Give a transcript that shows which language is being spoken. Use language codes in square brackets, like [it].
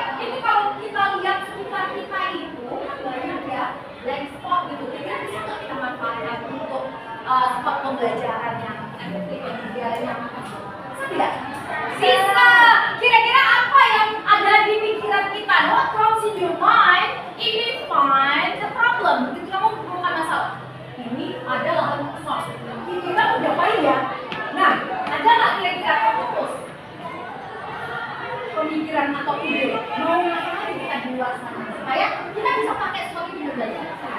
[id] Ini kalau kita lihat sekitar kita itu banyak ya blank spot gitu. Kira-kira bisa nggak kita manfaatkan untuk spot pembelajaran yang efektif dan pembelajaran yang bisa tidak? Bisa. Kira-kira apa yang ada di pikiran kita? [en] What comes in your mind if you find the problem? [id] Ketika kamu menemukan masalah, ini adalah kosong. Kira-kira udah apa ya? Nah, ada nggak kira-kira fokus pemikiran atau ide mau ngapain kita di luar sana supaya kita bisa pakai sebagai pembelajaran?